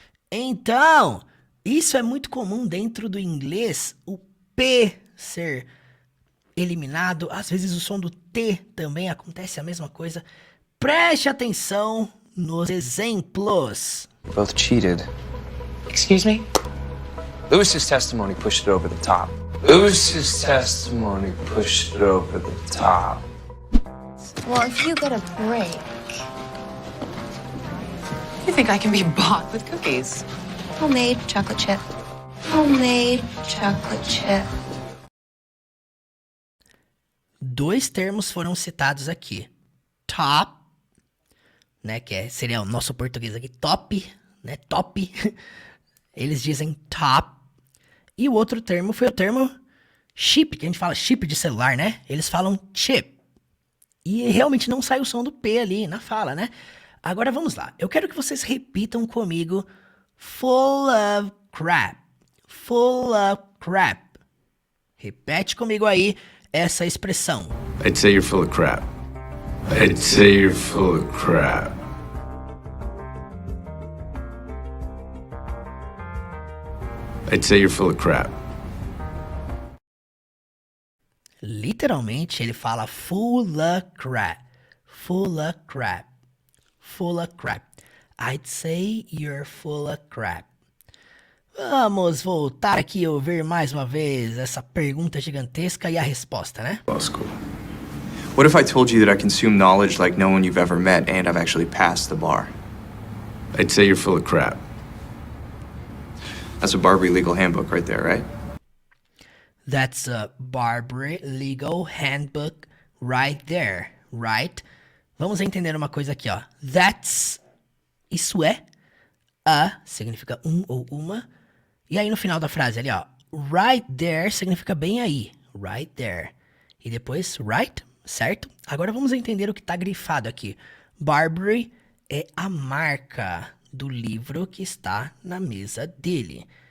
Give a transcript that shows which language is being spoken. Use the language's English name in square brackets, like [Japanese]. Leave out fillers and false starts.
[Portuguese] Então, isso é muito comum dentro do inglês, o P ser eliminado. Às vezes o som do T também acontece a mesma coisa. Preste atenção nos exemplos. [English] Both cheated. Excuse me? Lewis's testimony pushed it over the top. Lewis's testimony pushed it over the top. Well, if you get a break. You think I can be bought with cookies? Homemade chocolate chip. Homemade chocolate chip. [Portuguese] Dois termos foram citados aqui. Top, né, seria o nosso português aqui, top, né, top. Eles dizem top. E o outro termo foi o termo chip, que a gente fala chip de celular, né? Eles falam chip. E realmente não sai o som do P ali na fala, né? Agora vamos lá. Eu quero que vocês repitam comigo [English] full of crap. Full of crap. [Portuguese] Repete comigo aí essa expressão. [English] I'd say you're full of crap. I'd say you're full of crap. I'd say you're full of crap. [Portuguese] Literalmente ele fala [English] full of crap. Full of crap. Full of crap. I'd say you're full of crap. [Portuguese] Vamos voltar aqui e ouvir mais uma vez essa pergunta gigantesca e a resposta, né? [English] Law school. What if I told you that I consume knowledge like no one you've ever met and I've actually passed the bar? I'd say you're full of crap. That's a Barbary legal handbook right there, right? That's a Barbary legal handbook right there, right? [Portuguese] Vamos entender uma coisa aqui, ó. That's, isso é. A significa um ou uma. E aí no final da frase ali, ó. [English] Right there [Portuguese] significa bem aí. Right there. E depois right, certo? Agora vamos entender o que tá grifado aqui. Barbary é a marca do livro que está na mesa dele.